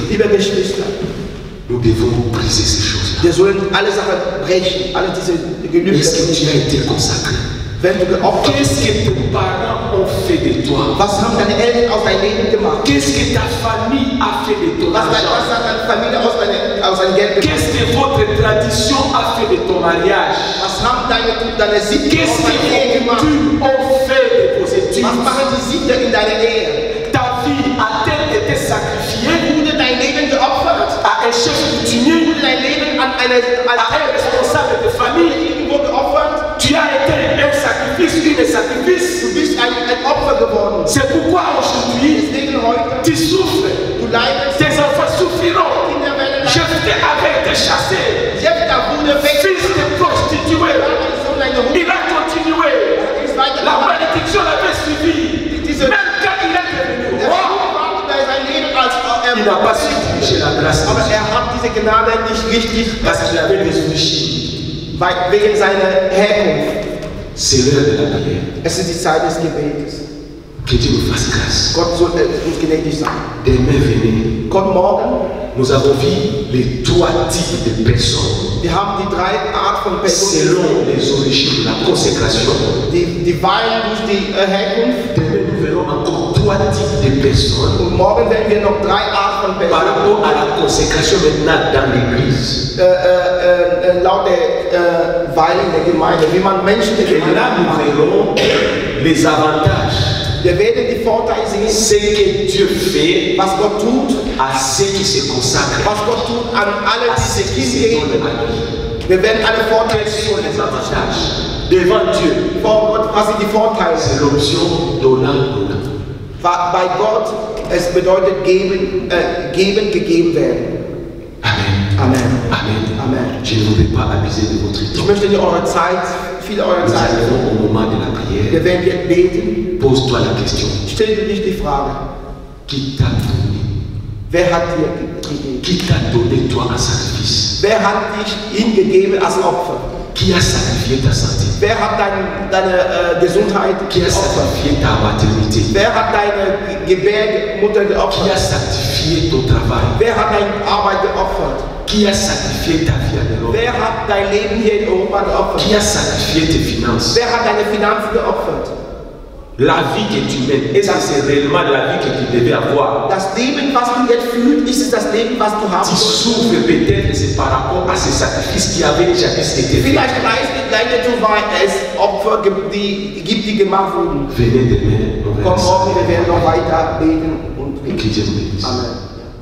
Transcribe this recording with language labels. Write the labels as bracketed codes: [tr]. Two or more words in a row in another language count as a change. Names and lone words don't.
[de] Liebe Geschwister, [fr] nous devons briser ces choses-là. [de] wir sollen alle Sachen brechen, alle diese Gelübde. [fr] Est-ce que tu as été consacré? [de] Wenn du geopfert [fr] Qu'est-ce que tes parents ont fait de toi? [de] was haben deine Eltern aus deinem Leben gemacht? [fr] Qu'est-ce que ta famille a fait de ton [de] Was [fr] argent? [de] hat deine Familie aus deinem Geld gemacht? [fr] Qu'est-ce que votre tradition a fait de ton mariage? [de] Was haben deine Sitte [fr] Qu'est-ce [de] aus deiner Ehe [fr] que [de] gemacht? [fr] tu as fait de vos études? [de] Was machen die Sitte in deiner Ehe? [fr] Ta vie a-t-elle été sacrifiée [de] Wurde dein Leben geopfert? [fr] à un chef coutumier, [de] Wurde dein Leben an [fr] à un responsable de famille? [de] irgendwo geopfert? [fr] Tu as été un sacrifice, une sacrifice. [de] Du bist ein Opfer geworden. [fr] C'est pourquoi aujourd'hui, [de] Deswegen heute, [fr] tu souffres. [de] du leidest, [fr] Tes enfants souffriront. [de] Kinder werden [fr] Jephthé avait été chassé. [de] Jephtha wurde [fr] Fils de prostituée. [de] Sohn einer Hure. [fr] Il a continué. [de] Ist weiter [fr] La malédiction l'avait suivi. Même quand il est devenu roi, [de] sein Leben als [fr] il n'a pas su diriger la grâce. [de] aber hat diese Gnade nicht richtig, [fr] Parce qu'il avait des origines. [de] wegen seiner Herkunft. [fr] C'est l'heure de la prière. [de] Es ist die Zeit des Gebetes. [fr] Que Dieu nous fasse grâce. [de] Gott soll uns gnädig sein. [fr] Demain, venez. [de] Gott morgen, [fr] Nous avons vu les trois types de personnes [de] wir haben die drei Art von Personen, [fr] selon les origines, la consécration. [de] die weilen durch die Herkunft. [fr] Demain, nous verrons encore trois types de personnes [de] Und morgen werden wir noch drei Art von [fr] par [de] Personen [fr] rapport à la consécration maintenant dans l'église. [de] laut der Weilen der Gemeinde, wie man Menschen der [fr] Et [de] Gemeinde [fr] là, nous [de] macht. [fr] verrons les avantages. [de] Wir werden die Vorteile sehen, [fr] Ce que Dieu fait [de] was Gott tut, [fr] à ceux qui se consacrent, [de] was Gott tut an alle, [fr] à [de] die [fr] ceux [de] sich [fr] qui se donnent [de] hingeben. [fr] à lui. [de] Wir werden alle Vorteile [fr] Quels sont [de] sehen. [fr] les avantages devant Dieu? [de] Vor Gott, was sind die Vorteile? [fr] C'est l'option donnant. [de] Bei Gott, es bedeutet geben, gegeben werden. [fr] Amen. [de] Amen. [fr] Amen. [de] Amen. [fr] Je ne voudrais pas abuser de votre [de] Ich [fr] temps. [de] möchte nicht eure Zeit, viel eure [fr] Nous [de] Zeit. [fr] arrivons au moment de la prière. [de] Wir werden jetzt beten. [fr] Pose-toi la question. [de] Stell dir nicht die Frage, [fr] Qui t'a donné? [de] wer hat dir gegeben? [fr] Qui t'a donné toi un sacrifice? [de] Wer hat dich hingegeben als Opfer? [fr] Qui a sacrifié ta santé? [de] Wer hat deine Gesundheit [fr] Qui a [de] geopfert? [fr] sacrifié ta maternité? [de] Wer hat deine Gebärmutter [fr] Qui a [de] geopfert? [fr] sacrifié ton travail? [de] Wer hat deine Arbeit geopfert? [fr] Qui a sacrifié ta vie en Europe? [de] Wer hat dein Leben hier in Europa geopfert? [fr] Qui a sacrifié tes finances? [de] Wer hat deine Finanzen geopfert? [fr] La vie que tu mènes, est-ce que c'est réellement la vie que tu devais avoir? [de] Das Leben, was du jetzt fühlst, ist es das Leben, was du haben [fr] Tu [de] sollst? [fr] souffres peut-être, c'est par rapport à ces sacrifices qui avaient jadis été faits. [de] Vielleicht leidet du, weil es Opfer gibt, die gemacht wurden. [fr] Venez demain, on va [de] Komm morgen, wir [fr] ensemble. [de] werden noch weiter beten und [fr] Que Dieu vous bénisse. Amen.